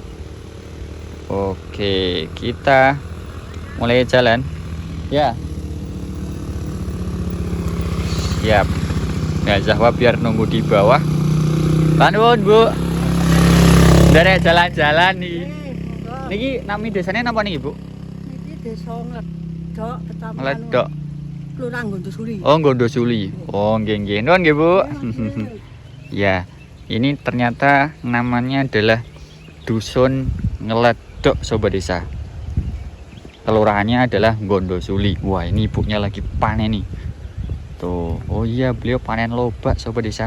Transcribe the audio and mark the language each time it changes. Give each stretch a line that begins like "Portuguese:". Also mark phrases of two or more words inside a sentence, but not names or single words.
Indonesian: Oke, kita mulai jalan ya. Siap. Nah, Zahwa biar nunggu di bawah. Tanun Bu, dari jalan-jalan nih.
Javanese: Niki nami desanya napa nih Ibu? Niki desa Ngledok, Kecamatan Ngledok. Kelurahan Gondosuli. Oh, Gondosuli. Oh, nggih. Nuwun nggih Bu.
Indonesian: Ya, ini ternyata namanya adalah Dusun Ngledok Sobat Desa. Kelurahannya adalah Gondosuli. Wah, ini ibunya lagi panen nih. Tuh. Oh iya, beliau panen lobak Sobat Desa.